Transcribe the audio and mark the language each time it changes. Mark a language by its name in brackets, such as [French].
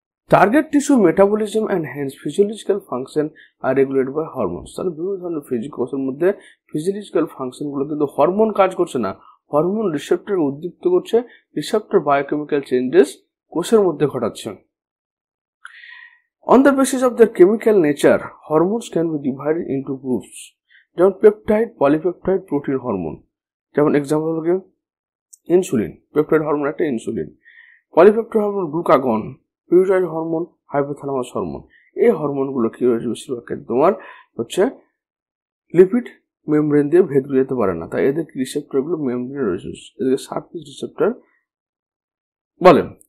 [English] Target tissue metabolism and hence physiological function are regulated by hormones. [Bangla] তাহলে বিভিন্ন ধরনের কোষের মধ্যে ফিজিওলজিক্যাল ফাংশনগুলো কিন্তু হরমোন কাজ করছে না, হরমোন রিসেপ্টরকে উদ্দীপ্ত করছে, রিসেপ্টর বায়োকেমিক্যাল চেঞ্জেস কোষের মধ্যে ঘটাচ্ছে। [English] On the basis of their chemical nature, hormones can be divided into groups. [Bangla] যেমন পেপটাইড, পলিপেপটাইড, প্রোটিন হরমোন। যেমন এক্সাম্পল হলো কি ইনসুলিন, পেপটাইড হরমোন একটা insulin, polypeptide hormone glucagon, পিউটাইড hormone hypothalamus hormone. এই হরমোনগুলো কি রয়েছে, বেশিরভাগ তোমার হচ্ছে লিপিড মেমব্রেন দিয়ে ভেদ করে যেতে পারে না, তাই এদের রিসেপ্টরগুলো মেমব্রেন রয়েছে, এদেরকে সারফেস রিসেপ্টর বলেন।